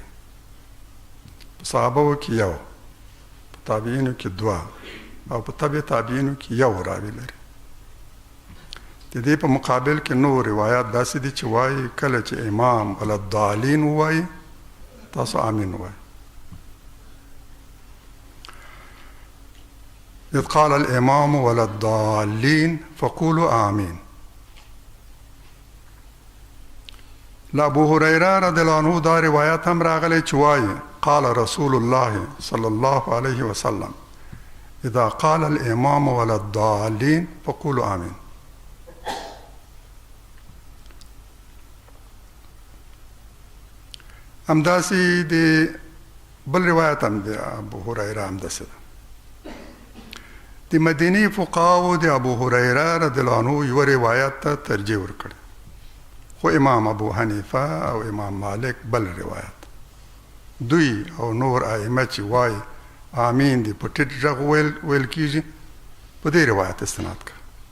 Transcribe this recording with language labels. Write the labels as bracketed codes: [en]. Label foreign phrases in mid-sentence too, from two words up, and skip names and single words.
[ps] په صحابهو کې یو په تابعینو کې دوه او په تبع تابعینو کې یو راوي لري. د دې په مقابل کې نور روایات داسې دي چې وایي کله چې امام [ar] ولا الضالین [ps] وایي تاسو آمین وایي. [ar] إذ قال الإمام ولا الضالين فقولوا آمين. [ps] لأبو هريرة [ar] رضي الله عنه [ps] دا روایت هم راغلی چې وایي [ar] قال رسول الله صلى الله عليه وسلم إذا قال الإمام ولا الضالين فقولوا آمين. [ps] همداسې د بل روایت هم د ابو هريره همداسې ده. د مدینی فقهاو د ابو هریره [ar] رضی الله عنه [ps] یو روایت ته ترجیح ورکړ خو امام ابو حنیفه او امام مالک بل روایت دوی او نور ائمه چې وایي آمین دی په ټیټ غږ ویل کېږي په دې روایت استناد کړ.